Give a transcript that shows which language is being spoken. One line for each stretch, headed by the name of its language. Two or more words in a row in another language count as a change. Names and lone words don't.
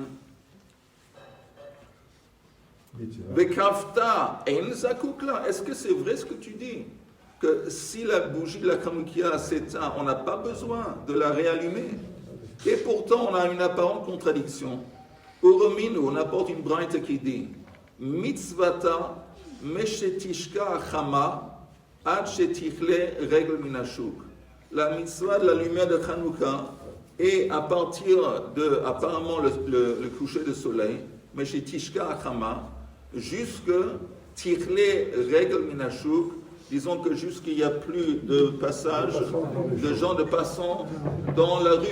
Aramaic: וכבתה אין זקוק לה.
French: Est-ce que c'est vrai ce que tu dis? Que si la bougie de la Chanoukia s'éteint, on n'a pas besoin de la réallumer. Et pourtant, on a une apparente contradiction. Urominu, on apporte une braïta qui dit
Aramaic: מצותה משתשקע החמה עד שתכלה רגל מן השוק.
French: La mitzvah de la lumière de Chanouka est à partir de, apparemment, le coucher de soleil,
Aramaic: משתשקע החמה,
French: jusque
Aramaic: תכלה רגל מן השוק.
French: Disons que jusqu'il n'y a plus de passage de gens de passants dans la rue.